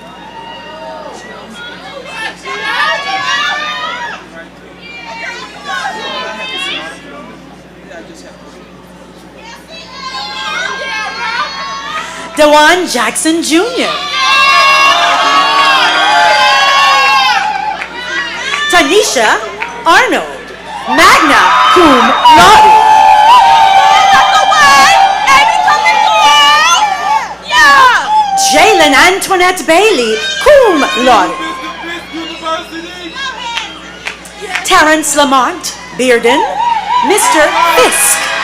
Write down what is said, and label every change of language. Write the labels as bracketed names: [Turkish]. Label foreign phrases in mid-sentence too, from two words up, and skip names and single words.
[English] Dewan Jackson Jr. Tanisha Arnold, [Latin] magna cum laude. [English] Jalen Antoinette Bailey, [Latin] cum laude. [English] Terrence Lamont Bearden, Mr. Fisk.